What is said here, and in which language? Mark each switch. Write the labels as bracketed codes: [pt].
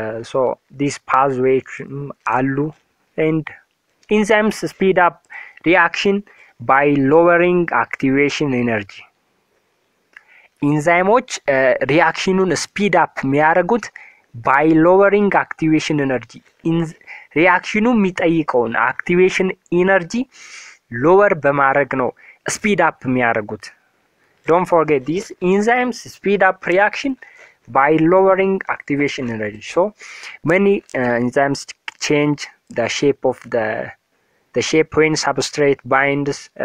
[en] So these pathways [am] አሉ [en] and enzymes speed up reaction by lowering activation energy. [am] ኢንዛይሞች ሪአክሽኑን ስፒድ አፕ የሚያደርጉት [en] by lowering activation energy. [am] ሪአክሽኑ የሚጠይቀውን አክቲቬሽን ኢነርጂ ሎወር በማድረግ ነው ስፒድ አፕ የሚያደርጉት። [en] don't forget this, enzymes speed up reaction by lowering activation energy. So many enzymes change the shape of the shape when substrate binds.